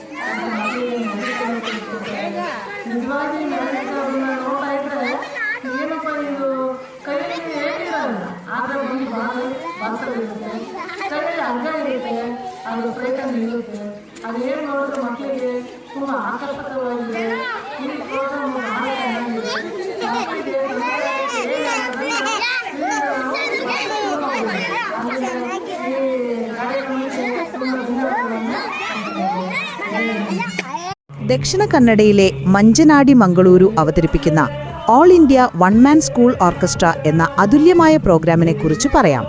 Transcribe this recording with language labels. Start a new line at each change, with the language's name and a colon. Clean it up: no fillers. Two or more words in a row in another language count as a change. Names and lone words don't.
Kannada: ನಿಜವಾಗಿ ಅದನ್ನ ನೋಡ್ತಾ ಇದ್ರೆ ಏನಪ್ಪ ಇದು ಕೈಯಲ್ಲಿ ಹೇಗಿರಲ್ಲ, ಆದರೆ ಒಂದು ಭಾಷೆಗಳಿರುತ್ತೆ, ಕೈಯಲ್ಲಿ ಹಗ್ಗ ಇರುತ್ತೆ, ಅದು ಪ್ರಯತ್ನ ಇರುತ್ತೆ. ಅದೇನು ನೋಡಿದ್ರೆ ಮಕ್ಕಳಿಗೆ ತುಂಬ ಆಕರ್ಷಕವಾಗಿದೆ. ಈ ಪ್ರೋಗ್ರಾಮ್ ಭಾಳ ಚೆನ್ನಾಗಿದೆ. ಮಕ್ಕಳಿಗೆ
Malayalam: ദക്ഷിണ കന്നഡയിലെ മഞ്ചനാടി മംഗളൂരു അവതരിപ്പിക്കുന്ന ഓൾ ഇന്ത്യ വൺ മാൻ സ്കൂൾ ഓർക്കസ്ട്ര എന്ന അതുല്യമായ പ്രോഗ്രാമിനെ കുറിച്ച് പറയാം.